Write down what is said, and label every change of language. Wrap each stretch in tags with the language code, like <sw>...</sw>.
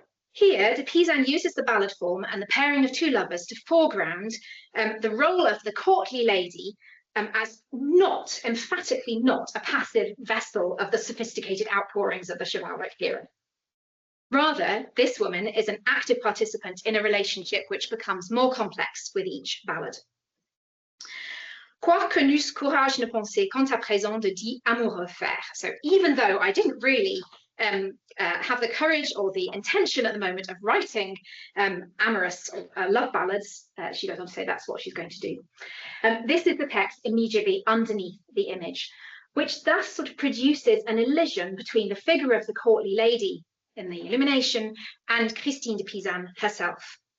<en>Here, de Pisan uses the ballad form and the pairing of two lovers to foreground the role of the courtly lady as not, emphatically not, a passive vessel of the sophisticated outpourings of the chivalric hero. Rather, this woman is an active participant in a relationship which becomes more complex with each ballad.</en> <fr>Quoique n'eusse courage ne penser quant à présent de dit amoureux faire.</fr> <en>So even though I didn't really have the courage or the intention at the moment of writing amorous love ballads, she goes on to say that's what she's going to do. This is the text immediately underneath the image, which thus sort of produces an elision between the figure of the courtly lady in the illumination and Christine de Pisan herself.</en>